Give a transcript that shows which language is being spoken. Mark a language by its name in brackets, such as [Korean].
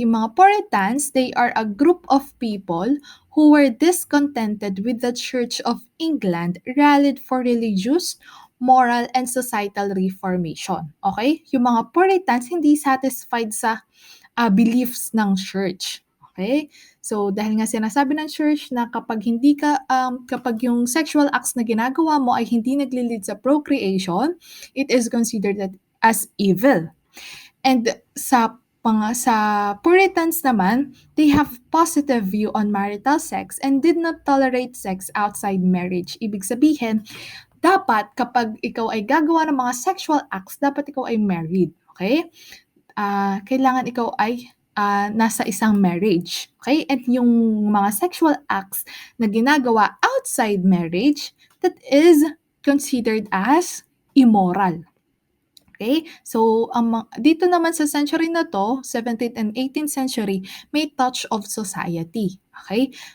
[Filipino] Yung mga [English] Puritans, they are a group of people who were discontented with the Church of England, rallied for religious, moral, and societal reformation. Okay? [Filipino] Yung mga Puritans, hindi satisfied sa beliefs ng church. Okay? So, dahil nga sinasabi ng church na kapag yung sexual acts na ginagawa mo ay hindi nagli-lead sa procreation, [English] it is considered as evil. And [Filipino] sa Puritans naman, [English] they have positive view on marital sex and did not tolerate sex outside marriage. [Filipino] Ibig sabihin, dapat kapag ikaw ay gagawa ng mga sexual acts, dapat ikaw ay married. Okay? Kailangan ikaw ay nasa isang marriage. [English] Okay? [Filipino] At yung mga [English] sexual acts na ginagawa outside marriage, that is considered as immoral. Okay? So, [Filipino] dito naman sa [English] century na to, 17th and 18th century, may touch of society. Okay?